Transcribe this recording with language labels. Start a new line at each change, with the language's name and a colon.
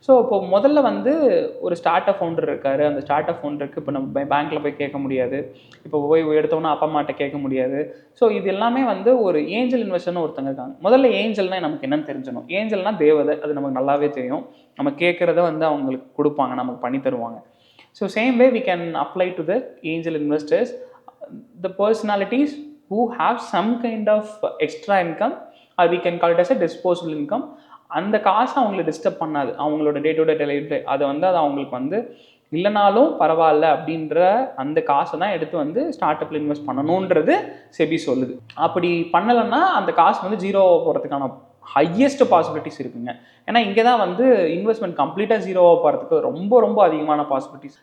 Tamil: So இப்போ முதல்ல வந்து ஒரு ஸ்டார்ட் அப் ஃபவுண்டர் இருக்காரு. அந்த ஸ்டார்ட் அப் ஃபவுண்டருக்கு இப்போ நம்ம பேங்க்கில் போய் கேட்க முடியாது. இப்போ போய் எடுத்தோன்னா அப்பா அம்மாட்ட கேட்க முடியாது. ஸோ இது எல்லாமே வந்து ஒரு ஏஞ்சல் இன்வெஸ்டர்னு ஒருத்தங்க இருக்காங்க. முதல்ல ஏஞ்சல்னால் நமக்கு என்னன்னு தெரிஞ்சணும். ஏஞ்சல்னா தேவதை, அது நமக்கு நல்லாவே தெரியும். நம்ம கேட்குறத வந்து அவங்களுக்கு கொடுப்பாங்க, நமக்கு பண்ணி தருவாங்க.
English: So same way we can apply to the angel investors, the personalities who have some kind of extra income or we can call it as a disposable income.
Tamil: அந்த காசை அவங்கள டிஸ்டர்ப் பண்ணாது. அவங்களோட டே டு டே லைஃப் அதை வந்து அது அவங்களுக்கு வந்து இல்லைனாலும் பரவாயில்ல அப்படின்ற அந்த காசை தான் எடுத்து வந்து ஸ்டார்ட் அப்பில் இன்வெஸ்ட் பண்ணணுன்றது செபி சொல்லுது. அப்படி பண்ணலைன்னா அந்த காசு வந்து ஜீரோவாக போகிறதுக்கான ஹையஸ்ட் பாசிபிலிட்டிஸ் இருக்குங்க. ஏன்னா இங்கே தான் வந்து இன்வெஸ்ட்மெண்ட் கம்ப்ளீட்டாக ஜீரோவாக போகிறதுக்கு ரொம்ப ரொம்ப அதிகமான பாசிபிலிட்டிஸ்.